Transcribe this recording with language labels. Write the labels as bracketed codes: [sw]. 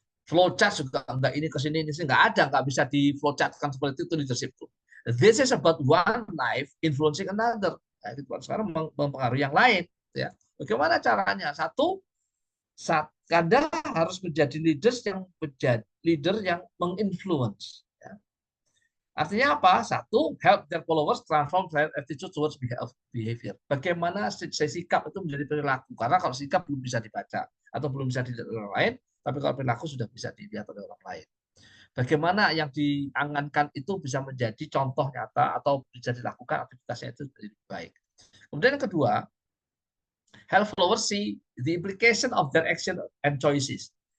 [id] Flowchart juga enggak ini ke sini ini sih enggak ada, enggak bisa di flowchartkan seperti itu leadership itu. [en] This is about one life influencing another. [id] Nah, itu sekarang mempengaruhi yang lain. Ya. Bagaimana caranya? Satu, Anda harus menjadi leader yang menginfluence. Ya. Artinya apa? Satu, [en] help their followers transform their attitude towards behavior. [id] Bagaimana sikap itu menjadi perilaku? Karena kalau sikap belum bisa dibaca atau belum bisa dilihat oleh orang lain, tapi kalau perilaku sudah bisa dilihat oleh orang lain. Bagaimana yang diangankan itu bisa menjadi contoh nyata atau bisa dilakukan aktivitasnya itu lebih baik. Kemudian yang kedua, [en] help followers see the implication of their action and choices.